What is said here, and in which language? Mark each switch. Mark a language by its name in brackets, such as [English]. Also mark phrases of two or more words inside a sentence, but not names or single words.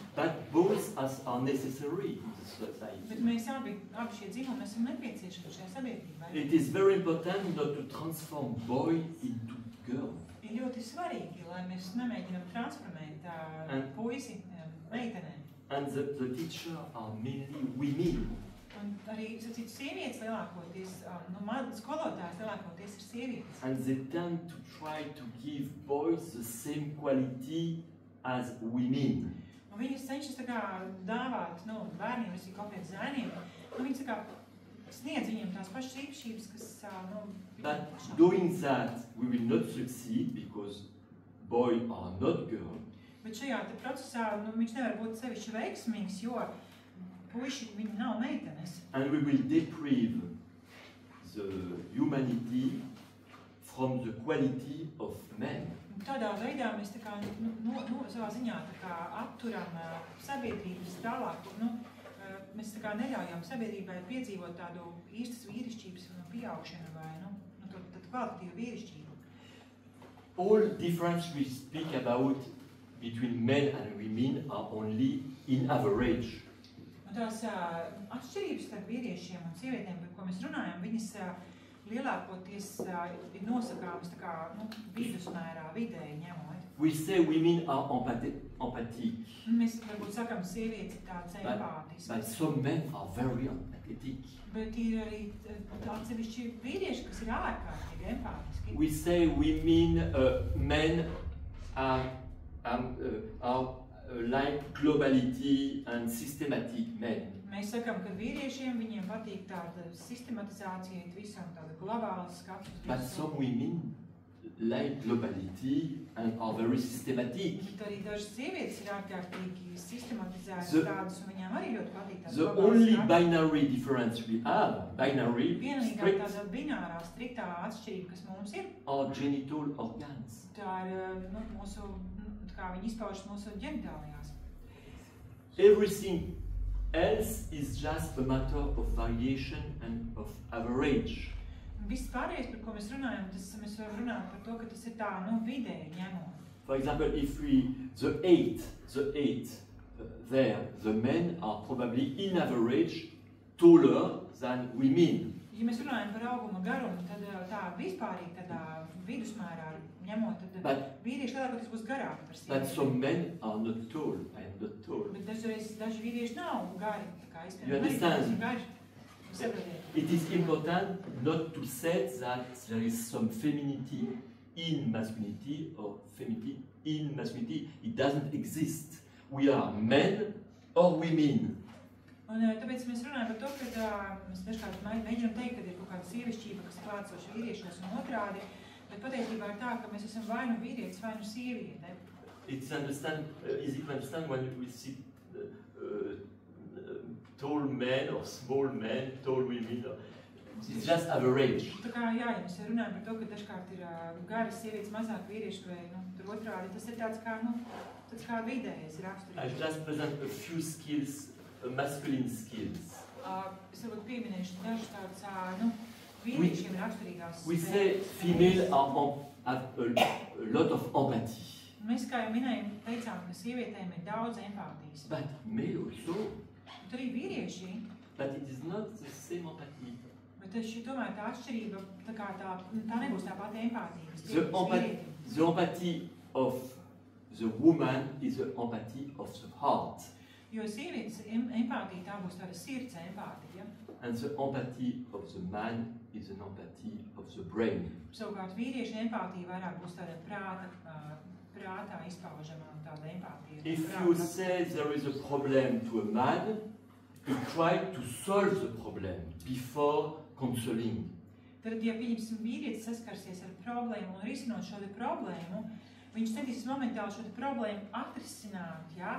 [English] But both are necessary in the society. [Latvian] Bet mēs abi šie dzimumi esam nepieciešami šajā sabiedrībā. [English] It is very important not to transform boy into girl. [Latvian] Ir ļoti svarīgi, lai mēs nemēģinām transformēt puisi meitenēm. [English] And the teacher are mainly women. [Latvian] Un arī, sacīt, sievietes lielākoties, skolotājs lielākoties ir sievietes. [English] And they tend to try to give boys the same quality as women. [Latvian] Un viņas cenšas dāvāt, bērniem, visi konkrēti zēniem, viņas sniedz viņiem tās pašas īpašības, kas, [English] But doing that, we will not succeed because boys are not girls. [Latvian] Bet šajā procesā, viņš nevar būt sevišķi veiksmīgs, jo puiši, viņi nav meitenes. [English] And we will deprive the humanity from the quality of men. [Latvian] Tādā veidā mēs savā ziņā atturam sabiedrības tālāk, mēs neļaujam sabiedrībai piedzīvot tādu īstas vīrišķības pieaugšanu vai tādu kvalitatīvu vīrišķību. [English] All difference we speak about between men and women are only in average. [Latvian] Un tās atšķirības starp vīriešiem un sievietēm, par ko mēs runājam, viņas lielākoties ir nosakāmas vidusmērā, vidēji ņemot. [English] We say women are empathic. [Latvian] Mēs varbūt sakām, sievietes ir tādas empātiskas. [English] But some men are very empathetic. [Latvian] Bet ir arī atsevišķi vīrieši, kas ir ārkārtīgi empātiski. [English] We say men are like globality and systematic men. [Latvian] Mēs sakām, ka vīriešiem viņiem patīk tāda sistematizācija, visam tāda globāla skats. [English] But some women like globality and are very systematic. [Latvian] Bet arī dažas sievietes ir ārkārtīgi sistematizētas tādas, un viņām arī ļoti patīk tādas globālas skats. [English] The only binary difference we have, [Latvian] vienīgā tāda binārā, striktā atšķirība, kas mums ir, [English] are genital organs. [Latvian] Tā ir mūsu, kā viņi izpaužas mūsu ģenitālijās. [English] Everything else is just a matter of variation and of average. [Latvian] Viss pārējais, par ko mēs runājam, mēs varam runāt par to, ka tas ir tā, vidēji ņemot. [English] For example, if the eight there, the men are probably in average taller than women. [Latvian] Ja mēs runājam par auguma garumu, tad tā vispārīgi tādā vidusmērā ņemot, tad vīrieši lielākoties būs garāki par sievietēm. [English] But some men are not tall. I am not tall. [Latvian] Bet daži vīrieši nav gari, tā kā [English] You understand? [Latvian] Gari. [English] It is important not to say that there is some femininity in masculinity or femininity in masculinity. It doesn't exist. We are men or women. [Latvian] Un tāpēc mēs runājam par to, ka mēs dažkārt mēģinām teikt, ka ir kaut kāda sievišķība, kas klātsoša vīriešos un otrādi, bet patiesībā ir tā, ka mēs esam vai nu vīrietis, vai nu sieviete. [English] It's easy to understand when we see tall men or small men, tall women. It's just average. [Latvian] Tā kā jā, ja mēs runājam par to, ka dažkārt ir garas sievietes, mazāk vīrieši vai tur otrādi, tas ir tāds kā vidējais raksturīgs. [English] I just present a few skills, masculine skills. [Latvian] Es varbūt pieminēšu dažus tādus, vīriešiem raksturīgās. [English] We say female have a lot of empathy. [Latvian] Mēs, kā jau minējām, teicām, ka sievietēm ir daudz empātijas. [English] But male also. [Latvian] Bet arī vīrieši. [English] But it is not the same empathy. [Latvian] Bet tomēr tā atšķirība, tā nebūs tā pati empātija. [English] The empathy of the woman is the empathy of the heart. [Latvian] Jo sievietes empātija tā būs tāda sirds empātija. [English] And the empathy of the man is an empathy of the brain. [Latvian] Savukārt vīrieša empātija vairāk būs tāda prātā izpaužama tāda empātija. [English] If you say there is a problem to a man, you try to solve the problem before counseling. [Latvian] Tad, ja pieņemsim vīrietis saskarsies ar problēmu un risinot šo problēmu, viņš centīsies momentāli šo problēmu atrisināt, ja?